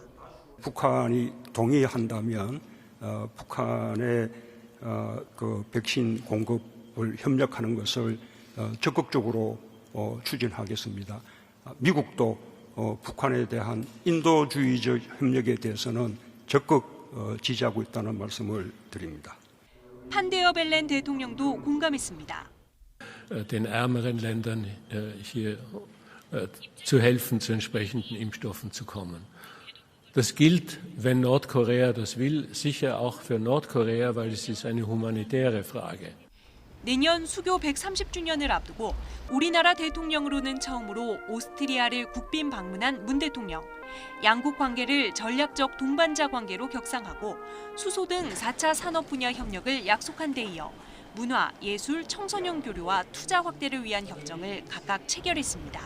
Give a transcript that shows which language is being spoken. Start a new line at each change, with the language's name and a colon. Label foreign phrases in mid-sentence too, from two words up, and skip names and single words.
Korean: 북한이 동의한다면 북한의 그 백신 공급을 협력하는 것을 적극적으로 추진하겠습니다. 미국도 북한에 대한 인도주의적 협력에 대해서는 적극 지지하고 있다는 말씀을 드립니다. 판데어벨렌 대통령도 공감했습니다.
German: Den ärmeren Ländern hier zu helfen, zu entsprechenden Impfstoffen zu kommen. Das gilt, wenn Nordkorea das will, sicher auch für Nordkorea, weil es ist eine humanitäre Frage.
Korean: 내년 수교 130주년을 앞두고 우리나라 대통령으로는 처음으로 오스트리아를 국빈 방문한 문 대통령. 양국 관계를 전략적 동반자 관계로 격상하고 수소 등 4차 산업 분야 협력을 약속한 데 이어 문화, 예술, 청소년 교류와 투자 확대를 위한 협정을 각각 체결했습니다.